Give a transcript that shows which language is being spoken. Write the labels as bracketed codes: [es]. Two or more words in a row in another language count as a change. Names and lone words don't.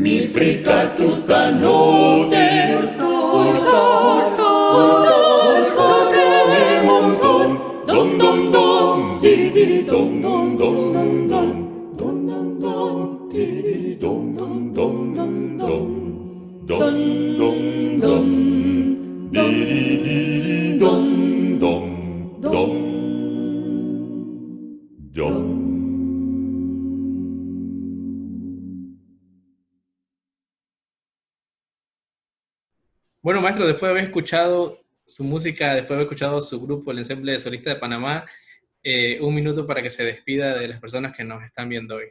[it] fritta tutta notte. Urta, come un don, don, don, diri, diri, don, don, don, don, don, don, don, don, diri, diri, don, don, don, don, don, don, don, don, diri, diri, don, don, don, don. [es] Bueno, maestro, después de haber escuchado su música, después de haber escuchado su grupo, el Ensemble de Solistas de Panamá, un minuto para que se despida de las personas que nos están viendo hoy.